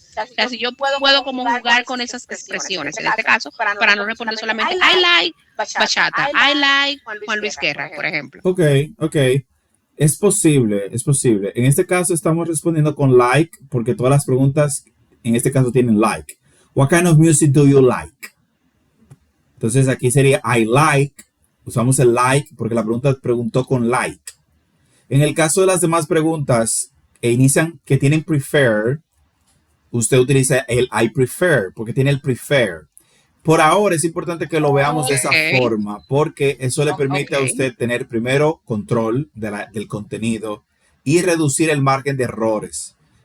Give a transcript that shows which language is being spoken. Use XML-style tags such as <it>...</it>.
<es>O sea, si yo puedo como jugar con esas expresiones, en este caso, para no responder solamente</es> <en>I like bachata, I like Juan Luis Guerra,</en> <es>por ejemplo. Ok. Es posible, es posible. En este caso estamos respondiendo con like, porque todas las preguntas en este caso tienen like.</es> <en>What kind of music do you like?</en> <es>Entonces aquí sería</es> <en>I like.</en> <es>Usamos el like porque la pregunta preguntó con like. En el caso de las demás preguntas que tienen prefer, usted utiliza el</es> <en>I prefer</en> <es>porque tiene el prefer. Por ahora es importante que lo veamos de esa forma porque eso le permite a usted tener primero control del contenido y reducir el margen de errores.</es>